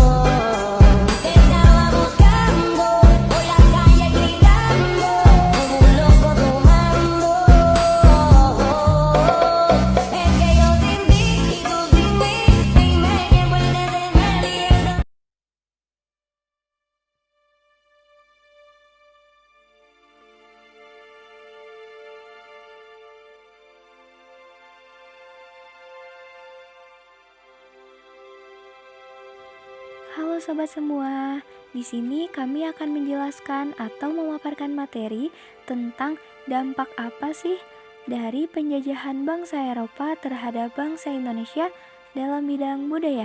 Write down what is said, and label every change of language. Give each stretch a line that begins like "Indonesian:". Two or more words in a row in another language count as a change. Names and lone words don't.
Spanish: Te estaba buscando, por la calle gritando, como un loco tomando. Es que yo sin ti y tú sin mí, dime quién puede ser feliz.
Indonesian: Halo sobat semua, di sini kami akan menjelaskan atau memaparkan materi tentang dampak apa sih dari penjajahan bangsa Eropa terhadap bangsa Indonesia dalam bidang budaya.